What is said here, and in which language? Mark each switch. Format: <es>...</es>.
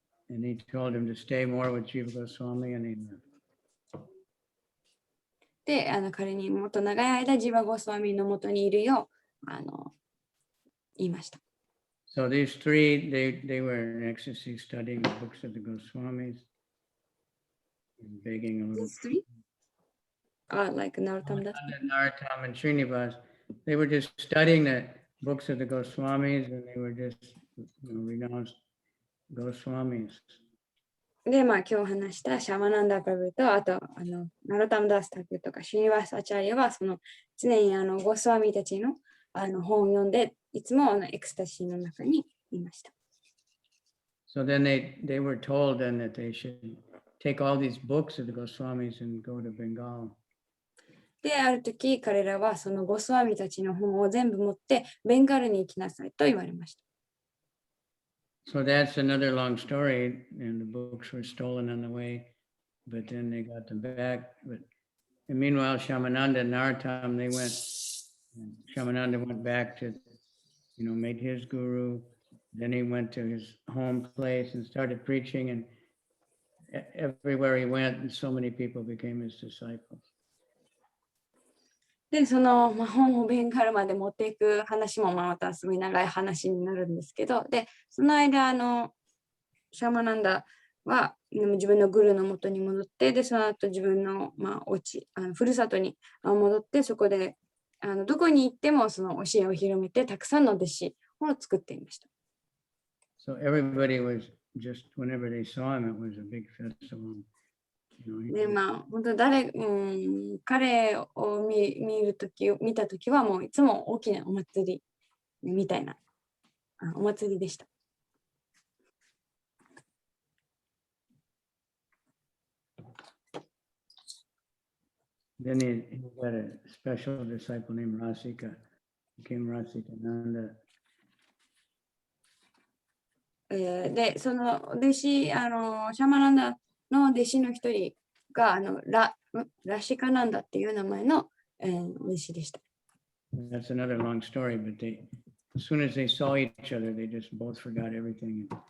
<en>And he told him to stay more with Jiva Goswami and he left.</en> <ja>で、彼にもっと長い間、ジバゴスワミのもとにいるよう言いました。</ja> <en>So these three, they were in ecstasy studying the books of the Goswamis and begging a little. These three? Like Narottam Das? Narottam and Srinivas, they were just studying the books of the Goswamis and they were just renounced Goswamis.</en> <ja>で、まあ今日話したシャマナンダ・プラブと、あと、ナロタムダスタクとかシュニワス・アチャリアは、その常にゴスワミたちの本を読んで、いつもエクスタシーの中にいました。</ja> <en>So then they were told then that they should take all these books of the Goswamis and go to Bengal.</en> <ja>で、ある時、彼らはそのゴスワミたちの本を全部持って、ベンガルに行きなさいと言われました。</ja> <en>So that's another long story, and the books were stolen on the way, but then they got them back. And meanwhile, Shamananda and Narottam, they went, and Shamananda went back to, made his guru. Then he went to his home place and started preaching, and everywhere he went, and so many people became his disciples.</en> <ja>で、その、本をベンガルまで持っていく話もまたすごい長い話になるんですけど、で、その間、シャマナンダは自分のグルの元に戻って、で、その後自分の、ふるさとに戻って、そこでどこに行ってもその教えを広めて、たくさんの弟子を作っていました。</ja> <en>So everybody was just, whenever they saw him, it was a big festival.</en> <ja>で、本当彼を見たときはもういつも大きなお祭りみたいなお祭りでした。</ja> <en>Then he got a special disciple named Rasika, became Rasika Nanda.</en> <ja>で、その弟子、シャマナンダの弟子の一人がラシカナンダっていう名前の、弟子でした。</ja> <en>That's another long story, but as soon as they saw each other, they just both forgot everything.</en>